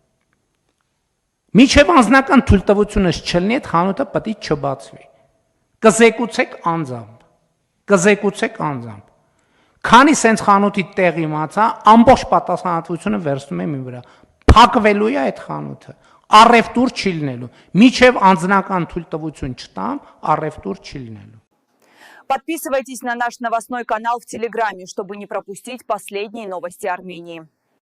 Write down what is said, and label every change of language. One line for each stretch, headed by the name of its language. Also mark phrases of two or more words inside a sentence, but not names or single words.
Armenian: Միջև անձնական թույլտվությունս չլինի, այդ խանութը պետք է չբացվի։ Կզեկուցեք անձամբ։ Քանի սենց խանութի տեղ իմացա, ամբողջ պատասխանատվությունը վերցնում եմ իմ վրա։ Փակվելու է այդ խանութը։ Առևտուր չի լինելու։ Միջև անձնական թույլտվություն չտամ, առևտուր չի լինելու։
Russian: Подписывайтесь на наш новостной канал в Телеграме, чтобы не пропустить последние новости Армении.